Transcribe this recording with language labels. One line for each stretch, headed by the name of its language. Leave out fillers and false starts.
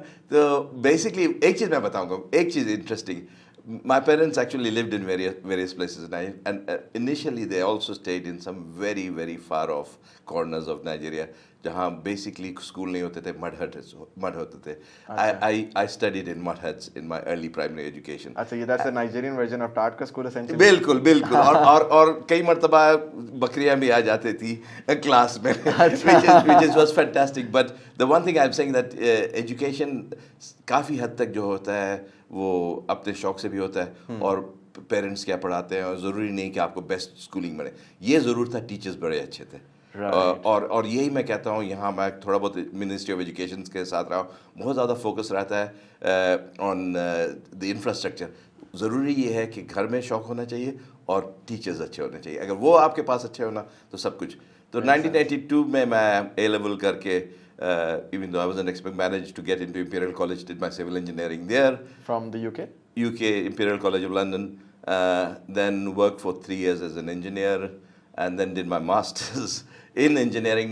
English: So basically,
Urdu: ایک چیز میں بتاؤں گا, ایک چیز interesting.
English: My parents actually lived in various places, and initially they also stayed in some very, very far off corners of Nigeria,
Urdu: جہاں basically school نہیں ہوتے تھے,
English: mud ہوتے تھے. I studied in mud huts in my early primary education. اچھا, that's the Nigerian version of Tatka school essentially.
Urdu: بالکل. اور کئی مرتبہ بکریاں بھی آ جاتی تھی کلاس میں,
English: which was fantastic. But the one thing I'm saying that
Urdu: education کافی حد تک جو ہوتا ہے وہ اپنے شوق سے بھی ہوتا ہے, اور پیرنٹس کیا پڑھاتے ہیں, اور ضروری نہیں کہ آپ کو بیسٹ اسکولنگ ملے. یہ ضرور تھا, ٹیچرس بڑے اچھے تھے. اور یہی میں کہتا ہوں, یہاں میں تھوڑا بہت منسٹری آف ایجوکیشن کے ساتھ رہا ہوں, بہت زیادہ فوکس رہتا ہے
English: On the infrastructure.
Urdu: ضروری یہ ہے کہ گھر میں شوق ہونا چاہیے اور ٹیچرز اچھے ہونے چاہیے. اگر وہ آپ کے پاس اچھے ہونا تو سب کچھ. تو 1982 میں اے لیول کر کے,
English: even though I wasn't managed to get into Imperial College, did my civil engineering there. From the UK? UK, Imperial College of London. Then worked for 3 years as an engineer, and then did my masters in engineering.